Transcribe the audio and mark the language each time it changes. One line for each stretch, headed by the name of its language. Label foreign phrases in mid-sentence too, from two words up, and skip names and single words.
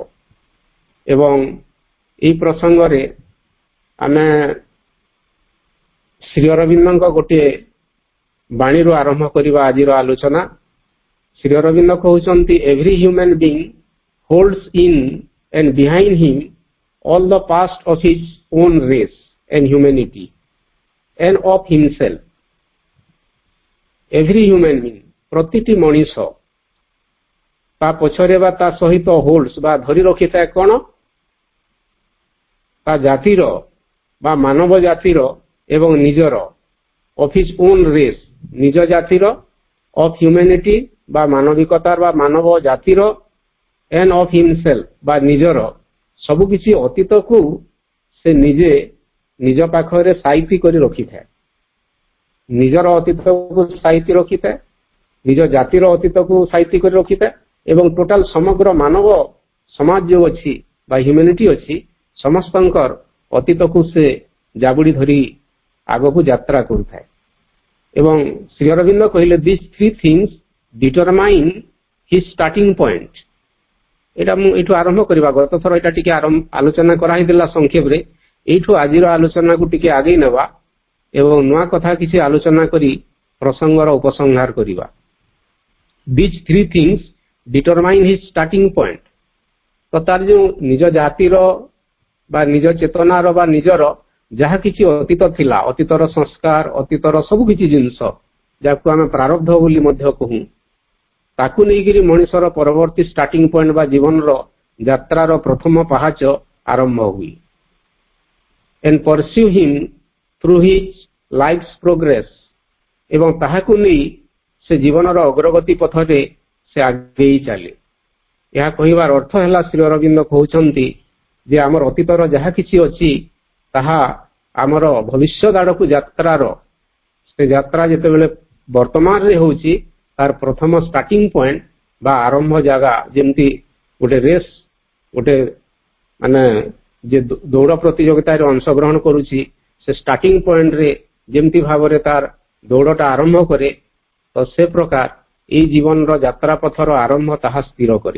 Odia: ଏବଂ ଏହି ପ୍ରସଙ୍ଗରେ ଆମେ ଶ୍ରୀ ଅରବିନ୍ଦଙ୍କ ଗୋଟିଏ ବାଣୀରୁ ଆରମ୍ଭ କରିବା ଆଜିର ଆଲୋଚନା।
English: ଶ୍ରୀ ଅରବିନ୍ଦ କହୁଛନ୍ତି, every human being holds in and behind him all the past of his own race and humanity and of himself. Every human being,
Odia: ପ୍ରତିଟି ମଣିଷ ତା ପଛରେ ବା ତା ସହିତ ହୋଲ୍ଡସ୍ ବା ଧରି ରଖିଥାଏ କ'ଣ? ତା ଜାତିର ବା ମାନବ ଜାତିର ଏବଂ ନିଜର,
English: of his own race,
Odia: ନିଜ ଜାତିର,
English: of humanity
Odia: ବା ମାନବିକତାର ବା ମାନବ ଜାତିର,
English: and of himself
Odia: ବା ନିଜର, ସବୁକିଛି ଅତୀତକୁ ସେ ନିଜେ ନିଜ ପାଖରେ ସାଇତି କରି ରଖିଥାଏ। ନିଜର ଅତୀତକୁ ସାଇତି ରଖିଥାଏ, ନିଜ ଜାତିର ଅତୀତକୁ ସାଇତି କରି ରଖିଥାଏ ଏବଂ ଟୋଟାଲ ସମଗ୍ର ମାନବ ସମାଜ ଯେଉଁ ଅଛି ବା ହ୍ୟୁମାନିଟି ଅଛି, ସମସ୍ତଙ୍କର ଅତୀତକୁ ସେ ଜାବୁଡ଼ି ଧରି ଆଗକୁ ଯାତ୍ରା କରୁଥାଏ। ଏବଂ ଶ୍ରୀ ଅରବିନ୍ଦ କହିଲେ,
English: these 3 things determine his starting point.
Odia: ଏଇଟା ମୁଁ ଏଇଠୁ ଆରମ୍ଭ କରିବା। ଗତ ଥର ଏଇଟା ଟିକେ ଆଲୋଚନା କରାହେଇଥିଲା ସଂକ୍ଷେପରେ। ଏଇଠୁ ଆଜିର ଆଲୋଚନାକୁ ଟିକେ ଆଗେଇ ନେବା ଏବଂ ନୂଆ କଥା କିଛି ଆଲୋଚନା କରି ପ୍ରସଙ୍ଗର ଉପସଂହାର କରିବା।
English: These 3 things determine his starting point.
Odia: ତ ତାର ଯେଉଁ ନିଜ ଜାତିର ବା ନିଜ ଚେତନାର ବା ନିଜର ଯାହା କିଛି ଅତୀତ ଥିଲା, ଅତୀତର ସଂସ୍କାର, ଅତୀତର ସବୁ କିଛି ଜିନିଷ ଯାହାକୁ ଆମେ ପ୍ରାରବ୍ଧ ବୋଲି ମଧ୍ୟ କହୁ, ତାକୁ ନେଇକରି ମଣିଷର ପରବର୍ତ୍ତୀ
English: starting point
Odia: ବା ଜୀବନର ଯାତ୍ରାର ପ୍ରଥମ ପାହାଚ ଆରମ୍ଭ ହୁଏ।
English: and pursue him through his life's progress
Odia: ଏବଂ ତାହାକୁ ନେଇ ସେ ଜୀବନର ଅଗ୍ରଗତି ପଥରେ ସେ ଆଗେଇ ଚାଲେ। ଏହା କହିବାର ଅର୍ଥ ହେଲା ଶ୍ରୀ ଅରବିନ୍ଦ କହୁଛନ୍ତି ଯେ ଆମର ଅତୀତର ଯାହା କିଛି ଅଛି ତାହା ଆମର ଭବିଷ୍ୟତ ଆଡ଼କୁ ଯାତ୍ରାର ସେ ଯାତ୍ରା ଯେତେବେଳେ ବର୍ତ୍ତମାନରେ ହେଉଛି ତାର ପ୍ରଥମ
English: starting point
Odia: ବା ଆରମ୍ଭ ଜାଗା, ଯେମିତି ଗୋଟେ ରେସ୍ ଗୋଟେ ମାନେ ଯେ ଦୌଡ଼ ପ୍ରତିଯୋଗିତାରେ ଅଂଶଗ୍ରହଣ କରୁଛି ସେ
English: starting pointରେ
Odia: ଯେମିତି ଭାବରେ ତାର ଦୌଡ଼ଟା ଆରମ୍ଭ କରେ, ତ ସେ ପ୍ରକାର ଏଇ ଜୀବନର ଯାତ୍ରା ପଥର ଆରମ୍ଭ ତାହା ସ୍ଥିର କରେ।